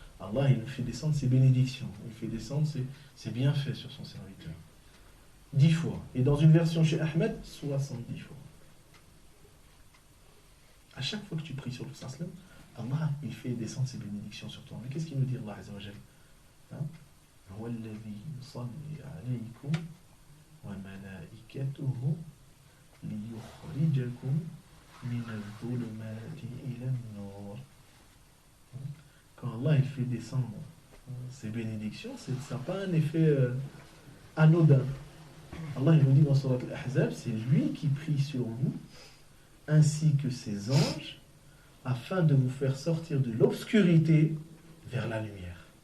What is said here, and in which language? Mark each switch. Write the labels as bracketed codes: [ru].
[fr] Allah il fait descendre ses bénédictions. Il fait descendre ses bienfaits sur son serviteur. 10 fois. Et dans une version chez Ahmed, 70 fois. À chaque fois que tu pries sur le Prophète, Allah il fait descendre ses bénédictions sur toi. Mais qu'est-ce qu'il nous dit Allah Azza wa Jalla? [ar] هو الذي يصلي عليكم وملائكته ليخرجكم من الظلمات إلى النور. [fr] Quand Allah il fait descendre ses bénédictions, ça n'a pas un effet anodin. Allah il nous dit dans Surat Al-Ahzab, c'est lui qui prie sur vous, ainsi que ses anges, afin de vous faire sortir de l'obscurité vers la lumière.